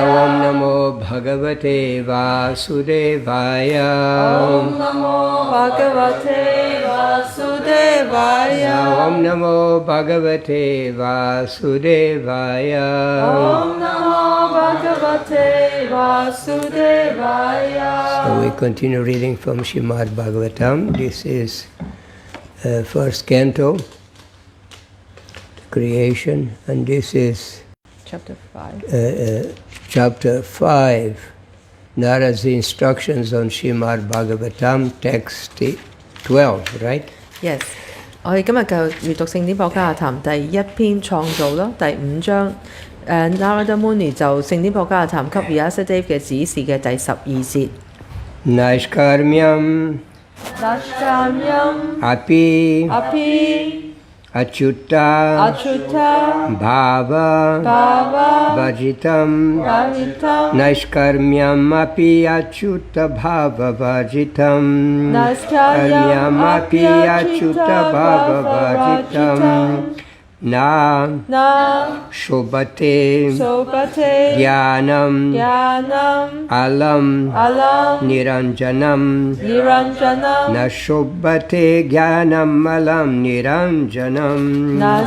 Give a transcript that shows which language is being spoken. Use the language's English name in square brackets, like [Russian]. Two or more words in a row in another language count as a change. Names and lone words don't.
[Sanskrit] Om Namo Bhagavate Vasudevaya. Om Namo Bhagavate Vasudevaya. Om Namo Bhagavate Vasudevaya. Om Namo Bhagavate Vasudevaya. [English] So we continue reading from Śrimad Bhagāvatam. This is first canto, creation, and this is Chapter 5. Chapter 5, Narada's instructions on Śrimad Bhagāvatam, text 12, right? Yes. [Cantonese] 我哋今日繼續閱讀聖典博迦談第一篇創造咯，第5章。Narada Muni 就聖典博迦談給 Vyasadeva 嘅指示嘅第12節。 [Sanskrit] Naishkarmyam Nashkamyam api api Achyuta Bhava Vajitam Naishkarmyam api achyuta bhava vajitam Naishkarmyam api achyuta bhava vajitam Na Shobhate Jnanam Alam Niranjanam Na Shobhate Jnanam Alam Niranjanam